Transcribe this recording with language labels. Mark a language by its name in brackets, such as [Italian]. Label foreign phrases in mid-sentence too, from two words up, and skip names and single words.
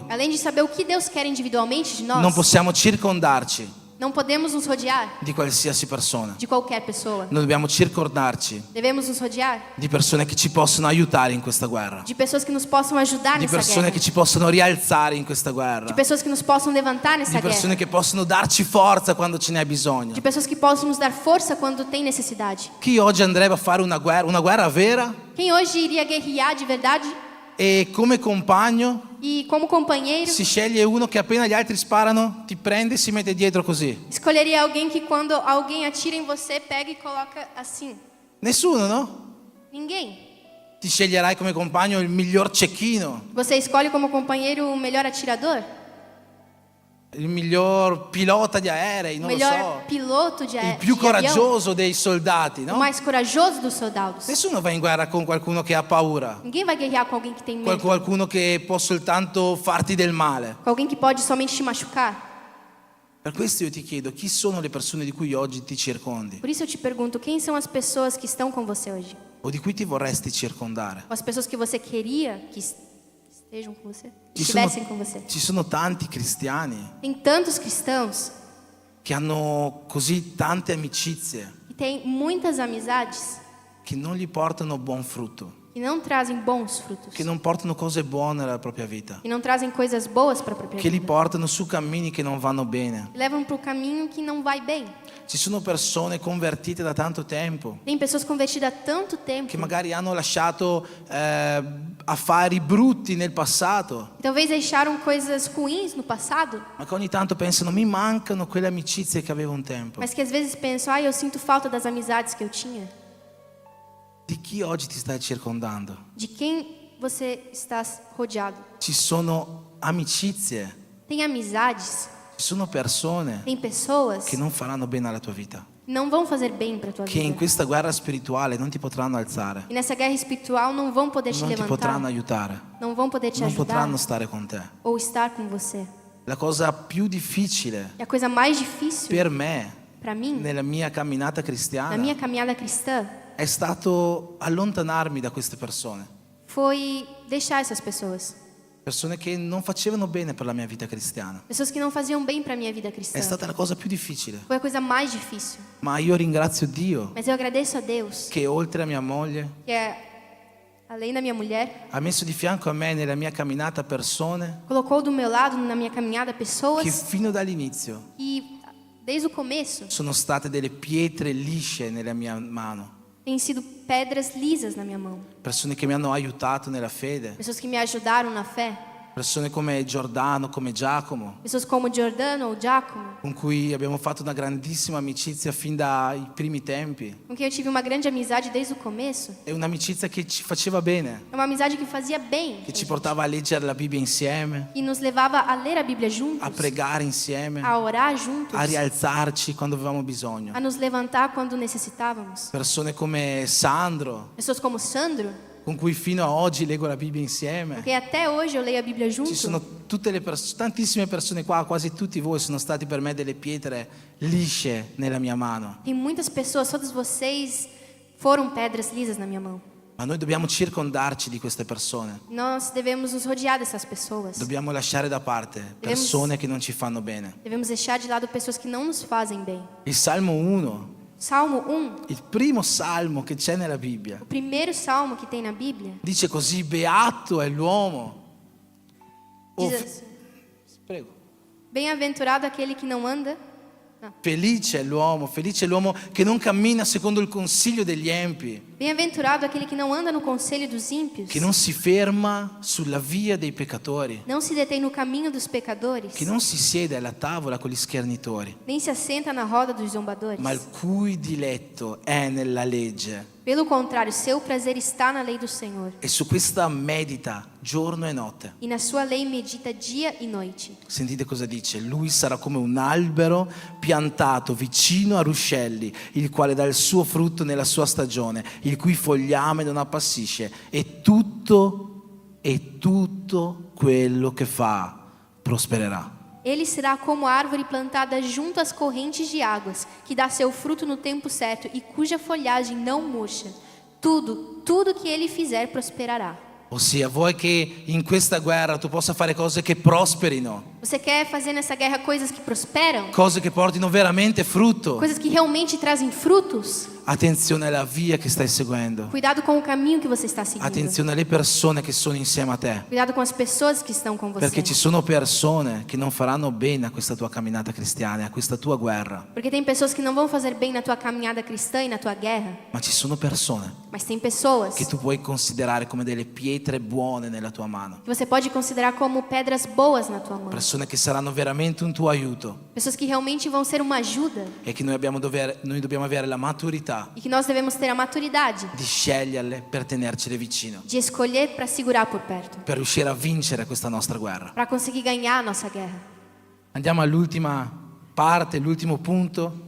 [Portuguese] além de saber o que Deus quer individualmente de nós, [Italian] non possiamo circondarci [Portuguese] não podemos nos rodear [Italian] di qualsiasi persona. [Portuguese] de qualquer pessoa. [Italian] Noi dobbiamo circondarci [Portuguese] Devemos nos rodear [Italian] di persone che ci possono aiutare in questa guerra, [Portuguese] de pessoas que nos possam ajudar [Italian] di [Portuguese] nessa [Italian] persone [Portuguese] guerra, [Italian] che ci possono rialzare in questa guerra, [Portuguese] de pessoas que nos possam levantar [Italian] di [Portuguese] nessa [Italian] persone [Portuguese] guerra, [Italian] che possono darci forza quando ce n'è bisogno. [Portuguese] de pessoas que possam nos dar força quando tem necessidade. [Italian] Chi oggi andrebbe a fare una guerra vera [Portuguese] Quem hoje iria guerrear de verdade [Italian] e come compagno [Portuguese] e como companheiro [Italian] si sceglie uno che appena gli altri sparano ti prende e si mette dietro così? [Portuguese] escolheria alguém que quando alguém atira em você pega e coloca assim? [Italian] Nessuno, no? [Portuguese] Ninguém. [Italian] Ti sceglierai come compagno il miglior cecchino, [Portuguese] Você escolhe como companheiro o melhor atirador, [Italian] il miglior pilota di aerei, [Portuguese] o [Italian] non lo [Portuguese] melhor [Italian] so, [Portuguese] piloto [Italian] il più [Portuguese] de avião, [Italian] coraggioso dei soldati, [Portuguese] o [Italian] no? [Portuguese] mais corajoso dos soldados. [Italian] Nessuno va in guerra con qualcuno che ha paura, [Portuguese] Ninguém vai guerrear com alguém que tem medo, [Italian] qualcuno che può soltanto farti del male. [Portuguese] com alguém que pode somente te machucar. [Italian] Per questo io ti chiedo, chi sono le persone di cui oggi ti circondi [Portuguese] Por isso eu te pergunto, quem são as pessoas que estão com você hoje? [Italian] o di cui ti vorresti circondare? [Portuguese] Ou as pessoas que você queria que estejam com você? Que [Italian] Ci sono, [Portuguese] estivessem com você? [Italian] ci sono tanti cristiani [Portuguese] Tem tantos cristãos [Italian] che hanno così tante amicizie [Portuguese] que têm muitas amizades [Italian] che non gli portano buon frutto, [Portuguese] que não trazem bons frutos, [Italian] che non portano cose buone alla propria vita, [Portuguese] que não trazem coisas boas para a própria [Italian] che li [Portuguese] vida, [Italian] portano su cammini che non vanno bene. [Portuguese] que levam para o caminho que não vai bem. [Italian] Ci sono persone convertite da tanto tempo [Portuguese] Tem pessoas convertidas há tanto tempo [Italian] che magari hanno lasciato affari brutti nel passato, [Portuguese] que talvez deixaram coisas ruins no passado, [Italian] ma che ogni tanto pensano mi mancano quelle amicizie che avevo un tempo. [Portuguese] mas que às vezes pensam, eu sinto falta das amizades que eu tinha. [Italian] Di chi oggi ti stai circondando? [Portuguese] De quem você está rodeado? [Italian] Ci sono amicizie, [Portuguese] Tem amizades, [Italian] ci sono persone [Portuguese] tem pessoas [Italian] che non faranno bene alla tua vita, [Portuguese] que não vão fazer bem para tua [Italian] che in [Portuguese] vida. [Italian] questa guerra spirituale non ti potranno alzare, [Portuguese] E nessa guerra espiritual não vão poder te [Italian] non ti [Portuguese] levantar, [Italian] potranno aiutare, [Portuguese] não vão poder te [Italian] non [Portuguese] ajudar [Italian] potranno stare con te. [Portuguese] ou estar com você. [Italian] La cosa più difficile [Portuguese] E a coisa mais difícil [Italian] per me [Portuguese] para mim, [Italian] nella mia camminata [Portuguese] na [Italian] cristiana [Portuguese] minha caminhada cristã, [Italian] è stato allontanarmi da queste persone, [Portuguese] foi deixar essas pessoas. [Italian] persone che non facevano bene per la mia vita cristiana. [Portuguese] Pessoas que não faziam bem para minha vida cristã. [Italian] È stata la cosa più difficile, [Portuguese] Foi a coisa mais difícil. [Italian] ma io ringrazio Dio [Portuguese] Mas eu agradeço a Deus [Italian] che oltre a mia moglie, [Portuguese] que além da minha mulher, [Italian] ha messo di fianco a me nella mia camminata persone [Portuguese] colocou do meu lado na minha caminhada [Italian] che [Portuguese] pessoas [Italian] fino dall'inizio [Portuguese] que, desde o começo, [Italian] sono state delle pietre lisce nella mia mano, [Portuguese] têm sido pedras lisas na minha mão. [Italian] persone che mi hanno aiutato nella fede, [Portuguese] Pessoas que me ajudaram na fé. [Italian] persone come Giordano, come Giacomo, [Portuguese] Pessoas como Giordano ou Giacomo, [Italian] con cui abbiamo fatto una grandissima amicizia fin dai primi tempi. [Portuguese] com quem eu tive uma grande amizade desde o começo. [Italian] È un'amicizia che ci faceva bene, [Portuguese] É uma amizade que fazia bem, [Italian] che ci portava a leggere la Bibbia insieme, [Portuguese] que nos levava a ler a Bíblia juntos, [Italian] a pregare insieme, [Portuguese] a orar juntos, [Italian] a rialzarci quando avevamo bisogno. [Portuguese] a nos levantar quando necessitávamos. [Italian] Persone come Sandro, [Portuguese] Pessoas como Sandro, [Italian] con cui fino a oggi leggo la Bibbia [Portuguese] com [Italian] insieme. [Portuguese] quem até hoje eu leio a Bíblia [Italian] Ci [Portuguese] junto. [Italian] sono tantissime persone qua, quasi tutti voi sono stati per me delle pietre lisce nella mia mano. [Portuguese] Tem muitas pessoas, todos vocês foram pedras lisas na minha mão. [Italian] Ma noi dobbiamo circondarci di queste persone. [Portuguese] Nós devemos nos rodear dessas pessoas. [Italian] Dobbiamo lasciare da parte persone che non ci fanno bene. [Portuguese] Devemos deixar de lado pessoas que não nos fazem bem. [Italian] Il Salmo 1, [Portuguese] Salmo 1, [Italian] il primo salmo che c'è nella Bibbia, [Portuguese] o primeiro salmo que tem na Bíblia, [Italian] dice così: beato è l'uomo. [Portuguese] diz Oh, assim: [Italian] prego. [Portuguese] bem-aventurado aquele que não anda. [Italian] Felice è l'uomo che non cammina secondo il consiglio degli empi, [Portuguese] Bem-aventurado aquele que não anda no conselho dos ímpios, [Italian] che non si ferma sulla via dei peccatori, [Portuguese] não se detém no caminho dos pecadores, [Italian] che non si siede alla tavola con gli schernitori, [Portuguese] nem se assenta na roda dos zombadores. [Italian] ma il cui diletto è nella legge. [Portuguese] Pelo contrário, seu prazer está na lei do Senhor, [Italian] E su questa medita giorno e notte. [Portuguese] e na sua lei medita dia e noite. [Italian] Sentite cosa dice: lui sarà come un albero piantato vicino a ruscelli, il quale dà il suo frutto nella sua stagione, il cui fogliame non appassisce, e tutto quello che fa prospererà. [Portuguese] Ele será como árvore plantada junto às correntes de águas, que dá seu fruto no tempo certo e cuja folhagem não murcha. Tudo que ele fizer prosperará. [Italian] Ossia, vuoi che in questa guerra tu possa fare cose che prosperino, [Portuguese] Você quer fazer nessa guerra coisas que prosperam? [Italian] cose che portino veramente frutto? [Portuguese] Coisas que realmente trazem frutos? [Italian] Attenzione alla via che stai seguendo. [Portuguese] Cuidado com o caminho que você está seguindo. [Italian] Attenzione alle persone che sono insieme a te. [Portuguese] Cuidado com as pessoas que estão com você. [Italian] Perché ci sono persone che non faranno bene a questa tua camminata cristiana, a questa tua guerra. [Portuguese] Porque tem pessoas que não vão fazer bem na tua caminhada cristã e na tua guerra. [Italian] Ma ci sono persone [Portuguese] Mas tem pessoas [Italian] che tu puoi considerare come delle pietre buone nella tua mano. [Portuguese] que você pode considerar como pedras boas na tua mão. [Italian] Persone che saranno veramente un tuo aiuto [Portuguese] Pessoas que realmente vão ser uma ajuda. [Italian] e che noi dobbiamo avere la maturità [Portuguese] E que nós devemos ter a maturidade [Italian] di sceglierle per tenercele vicino, [Portuguese] de escolher para segurar por perto, [Italian] per riuscire a vincere questa nostra guerra. [Portuguese] para conseguir ganhar a nossa guerra. [Italian] Andiamo all'ultima parte, l'ultimo punto,